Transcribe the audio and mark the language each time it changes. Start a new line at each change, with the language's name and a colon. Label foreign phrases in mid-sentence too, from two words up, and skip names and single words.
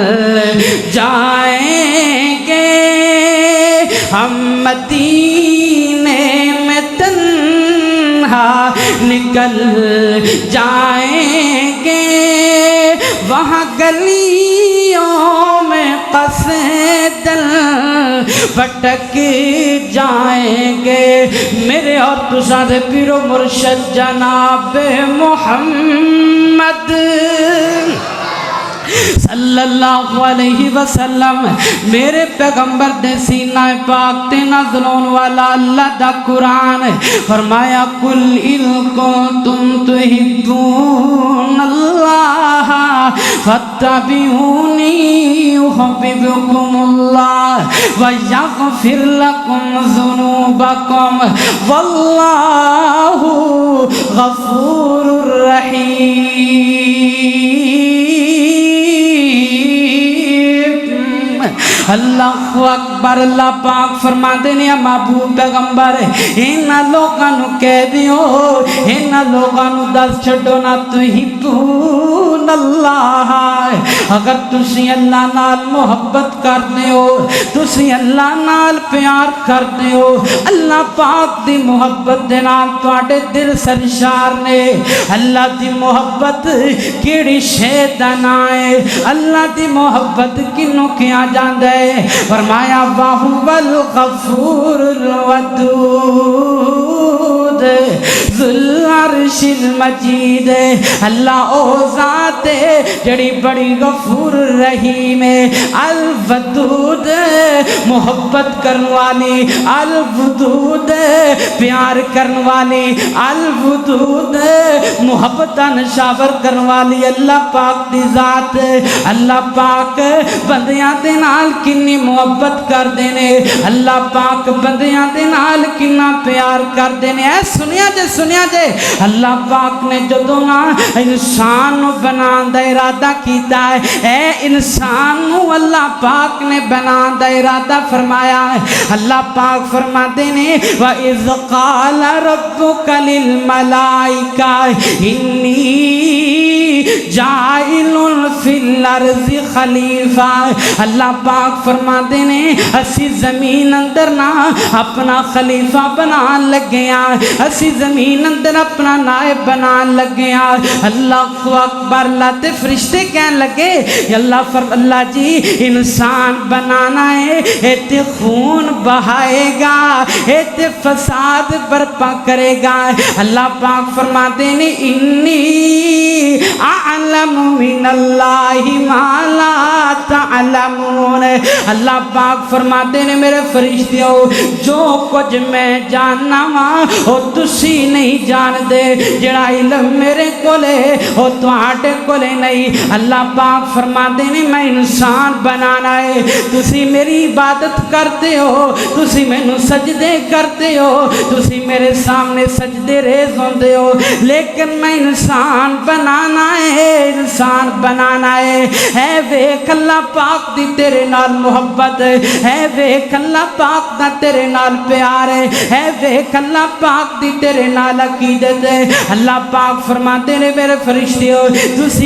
Urdu: جائیں گے ہم مدینے میں تنہا نکل جائیں گے وہاں گلیوں میں کسے دل بھٹک جائیں گے
Punjabi: میرے اور تساں دے پیرو مرشد جناب محمد
Arabic: صلى الله عليه وسلم
Punjabi: میرے پیغمبر دے سینہ پاک تے نازل ہونے والا اللہ دا قرآن فرمایا
Arabic: قل إن كنتم تحبون الله فاتبعوني يحببكم الله ويغفر لكم ذنوبكم والله غفور رحيم الله أكبر
Punjabi: اللہ پاک فرماتے نے محبوب پیغمبر انہاں لوکاں نوں کہہ دیو انہاں لوکاں نوں دس چھڈو نا
Arabic: تحبون الله
Punjabi: اگر تسی اللہ نال محبت کردے ہو تسی اللہ نال پیار کردے ہو اللہ پاک دی محبت دے نال تہاڈے دل سرشار نے اللہ دی محبت کیہڑی شے دا نام ہے اللہ دی محبت کنوں کیا جاندا ہے فرمایا
Arabic: وهو الغفور الودود ذو العرش العرش المجيد
Punjabi: اللہ او ذات جڑی بڑی غفور رحیم الودود محبت کرن والی الودود پیار کرن والی الودود محبت نشاور کرن والی اللہ پاک دی ذات اللہ پاک بندیاں دے نال کنی محبت کر دینے اللہ پاک بندیاں دے نال کنا پیار کر دینے اے سنیا جے اللہ پاک نے جدوں نا انسان نو بنان دا ارادہ کیتا ہے اے انسان نو اللہ پاک نے بنان دا ارادہ فرمایا ہے اللہ پاک فرما دینے
Arabic: وَإِذْ قَالَ رَبُّكَ لِلْمَلَائِكَةِ إِنِّي جَاعِلٌ فِي الْأَرْضِ خلیفہ
Punjabi: اللہ پاک فرما دینے اسی زمین اندر نا اپنا خلیفہ بنان لگیاں اسی زمین اندر اپنا نائب بنان لگیاں اللہ اکبر اللہ تے فرشتے کہن لگے اللہ جی انسان بنانا ہے ایتے خون بہائے گا ایتے فساد برپا کرے گا اللہ پاک فرما دینے
Arabic: انی اعلم من اللہ ما لا تعلمون
Punjabi: اللہ پاک فرما دینے میرے فرشتیوں جو کچھ میں جاننا ہاں وہ تسی نہیں جان دے جڑا علم میرے کولے وہ تواڈے کولے نہیں اللہ پاک فرما دینے میں انسان بنانا ہے تسی میری عبادت کرتے ہو تسی مینوں سجدے کرتے ہو تسی میرے سامنے سجدے ریز ہوندے ہو لیکن میں انسان بنانا ہے انسان بنانا ہے ویکھ اللہ پاک دی تیرے نال محبت ہے ویکھ اللہ پاک دا تیرے نال پیار ہے ویکھ اللہ پاک دی تیرے نال عقیدت ہے اللہ پاک فرماتے نے میرے فرشتیوں تسی